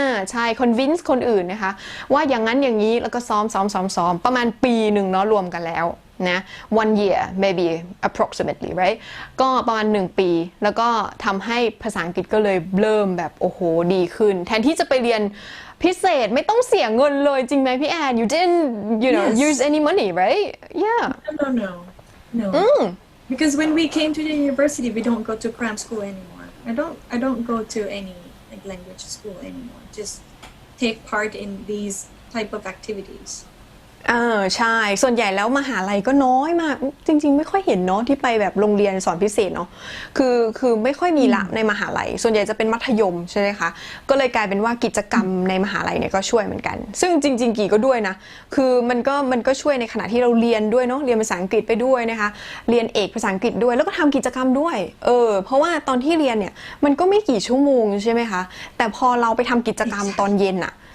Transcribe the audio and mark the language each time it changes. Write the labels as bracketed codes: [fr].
[th] ใช่ convince คนอื่นนะคะว่าอย่างนั้นอย่างนี้แล้วก็ซ้อมประมาณปีหนึ่งเนาะรวมกันแล้วนะ [en] one year maybe approximately right [th] ก็ประมาณ1 ปีแล้วก็ทำให้ภาษาอังกฤษก็เลยเริ่มแบบโอ้โหดีขึ้นแทนที่จะไปเรียนพิเศษไม่ต้องเสียเงินเลยจริงไหมพี่แอน [en] you didn't use any money right yeah no because when we came to the university we don't go to cram school anymore I don't go to any like language school anymore just take part in these type of activities [th] ใช่ส่วนใหญ่แล้วมหาลัยก็น้อยมากจริงๆไม่ค่อยเห็นเนาะที่ไปแบบโรงเรียนสอนพิเศษเนาะคือไม่ค่อยมีละในมหาลัยส่วนใหญ่จะเป็นมัธยมใช่ไหมคะก็เลยกลายเป็นว่ากิจกรรมในมหาลัยเนี่ยก็ช่วยเหมือนกันซึ่งจริงๆกี่ก็ด้วยนะคือมันก็ช่วยในขณะที่เราเรียนด้วยเนาะเรียนภาษาอังกฤษไปด้วยนะคะเรียนเอกภาษาอังกฤษด้วยแล้วก็ทำกิจกรรมด้วยเพราะว่าตอนที่เรียนเนี่ยมันก็ไม่กี่ชั่วโมงใช่ไหมคะแต่พอเราไปทำกิจกรรมตอนเย็นอะ